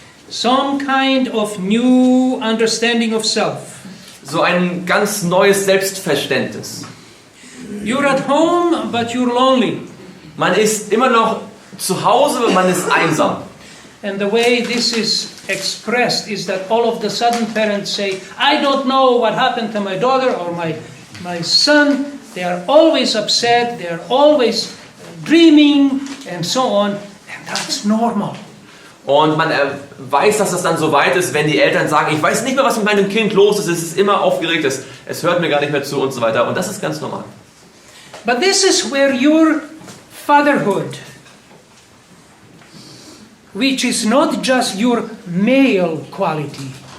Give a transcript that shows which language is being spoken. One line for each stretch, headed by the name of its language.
English: Some kind of new understanding of self.
German: So ein ganz neues Selbstverständnis.
English: You're at home, but you're lonely.
German: Man ist immer noch zu Hause, aber man ist einsam.
English: And the way this is expressed is that all of the sudden parents say, I don't know what happened to my daughter or my son. They are always upset, they are always dreaming and so on. And that's normal.
German: Und man weiß, dass das dann so weit ist, wenn die Eltern sagen, ich weiß nicht mehr, was mit meinem Kind los ist, es ist immer aufgeregt, es hört mir gar nicht mehr zu und so weiter. Und das ist ganz normal.
English: But this is where your fatherhood, which is not just your male quality.